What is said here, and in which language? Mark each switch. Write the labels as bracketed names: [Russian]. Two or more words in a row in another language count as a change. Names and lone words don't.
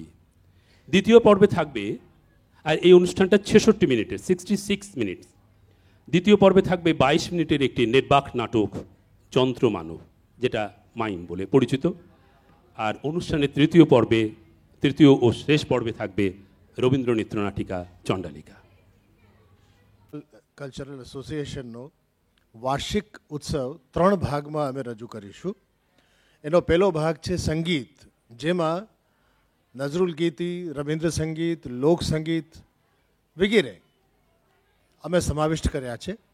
[Bangla] দ্বিতীয় পর্বে থাকবে, আর এই অনুষ্ঠানটা 66 মিনিটের, 66 মিনিট। দ্বিতীয় পর্বে থাকবে 22 মিনিটের একটি নির্বাক নাটক যন্ত্রমানব, যেটা মাইম বলে পরিচিত। আর অনুষ্ঠানের তৃতীয় ও শেষ পর্বে থাকবে রবীন্দ্র নৃত্যনাটিকা চণ্ডালিকা। [English] cultural association [Gujarati] વાર્ષિક ઉત્સવ 3 ભાગમાં અમે રજૂ કરીશું. એનો પહેલો ભાગ છે સંગીત, જેમાં નઝરુલ ગીતી, રવિન્દ્ર સંગીત, લોક સંગીત વગેરે અમે સમાવિષ્ટ કર્યા છે.